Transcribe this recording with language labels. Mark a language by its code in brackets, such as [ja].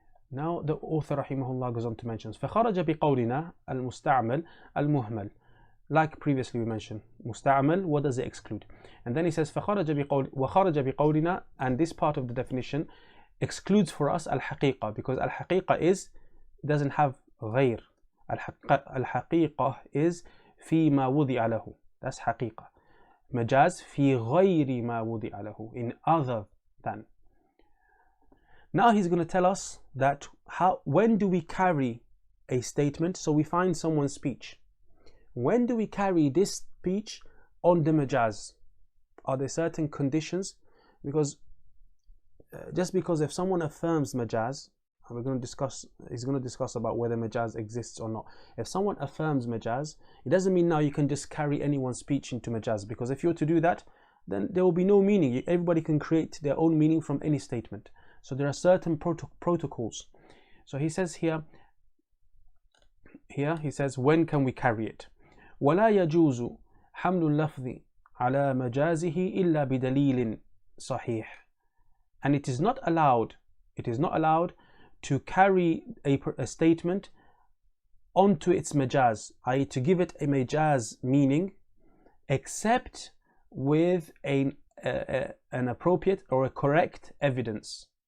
[en] Now the author rahimahullaah goes on to mention [ar] فخرج بقولنا المستعمل المهمل. [en] Like previously we mentioned, مستعمل, what does it exclude? And then he says [ar] وخرج بقولنا, [en] and this part of the definition excludes for us al-haqiqah, because al-haqiqah doesn't have غير. Al-haqiqah is [ar] في ما وضع له. [en] That's haqiqah. [ar] Majaz في غير ما وضع له, [en] in other than. Now he's going to tell us that when do we carry a statement? So we find someone's speech. When do we carry this speech on the majaz? Are there certain conditions? Because just because if someone affirms majaz, and he's going to discuss about whether majaz exists or not. If someone affirms majaz, it doesn't mean now you can just carry anyone's speech into majaz, because if you're to do that, then there will be no meaning. Everybody can create their own meaning from any statement. So there are certain protocols. So he says here he says, when can we carry it? [ar] ولا يجوز حمل اللفظ على مجازه إلا بدليل صحيح. [en] And it is not allowed to carry a statement onto its majaz, i.e. to give it a majaz meaning, except with an appropriate or a correct evidence.